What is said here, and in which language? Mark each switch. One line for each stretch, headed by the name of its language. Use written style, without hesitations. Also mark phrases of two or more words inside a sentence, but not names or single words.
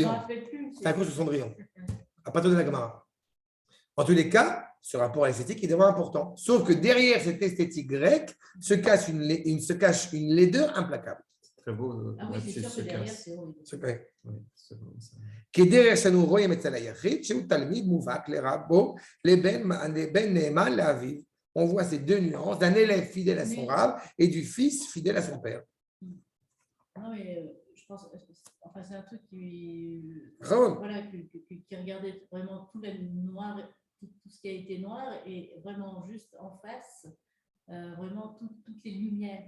French: Cendrillon. rappelle plus. C'est un cours sur Cendrillon. À partir de la Gemara. En tous les cas, ce rapport à l'esthétique est vraiment important. Sauf que derrière cette esthétique grecque se cache une laideur implacable. Très beau. Ah oui, c'est sûr que derrière, c'est horrible. Ouais. Oui, c'est bon, ça.
Hebrew: כדרך שאנו רואים אצל היחיד, שהוא תלמיד מובהק לרבו, לבן נאמן לאביו.
French: On voit ces deux nuances d'un élève fidèle à son rab et du fils fidèle à son père. Non, mais je pense, enfin, c'est un truc qui, Raoul. voilà, qui regardait vraiment tout, noir, tout ce qui a été noir et vraiment juste en face, vraiment toutes les lumières.